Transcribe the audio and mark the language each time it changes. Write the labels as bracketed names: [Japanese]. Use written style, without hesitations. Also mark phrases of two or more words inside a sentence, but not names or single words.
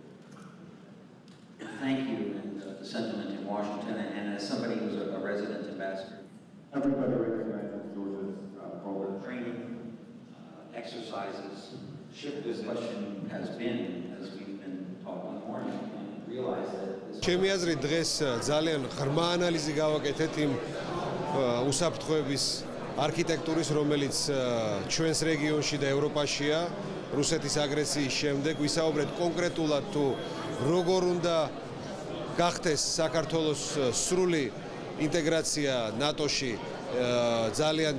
[English] Thank you, and the sentiment in Washington, and as somebody who's a resident ambassador. Everybody recognizes Georgia's role in Training, exercises, shift this question has been, as we've been talking in the morning, and realize that this... [Georgian] ჩემი აზრით დღეს ძალიან ღრმა ანალიზი გავაკეთეთ იმ უსაფრთხოების არქიტექტურის, რომელიც ჩვენს რეგიონში და ევროპაშია რუსეთის აგრესიის შემდეგ. ვისაუბრეთ კონკრეტულად თუ როგორ უნდა გახდეს საქართველოს სრული ინტეგრაცია ნატოში ძალიან